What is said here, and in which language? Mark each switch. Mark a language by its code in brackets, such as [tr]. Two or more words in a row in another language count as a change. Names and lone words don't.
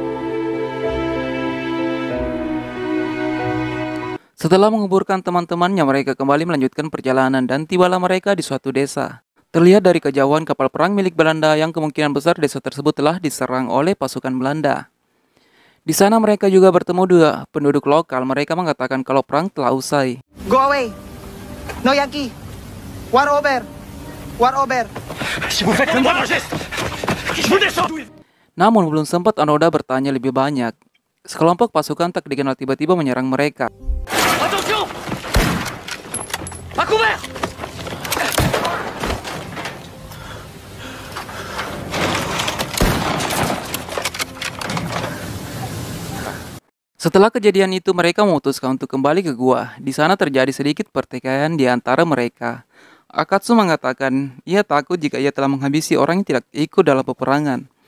[id] Setelah menguburkan teman-temannya, mereka kembali melanjutkan perjalanan dan tibalah mereka di suatu desa. Terlihat dari kejauhan kapal perang milik Belanda yang kemungkinan besar desa tersebut telah diserang oleh pasukan Belanda. Di sana mereka juga bertemu 2 penduduk lokal. Mereka mengatakan kalau perang telah usai. [en] Go away. No Yankee. War over. War over. [fr] Si vous faites le moindre geste, je vous descends. [id] Namun belum sempat Anoda bertanya lebih banyak, sekelompok pasukan tak dikenal tiba-tiba menyerang mereka. [fr] Attention! À couvert! [id] Setelah kejadian itu, mereka memutuskan untuk kembali ke gua. Di sana terjadi sedikit pertikaian di antara mereka. Akatsu mengatakan ia takut jika ia telah menghabisi orang yang tidak ikut dalam peperangan.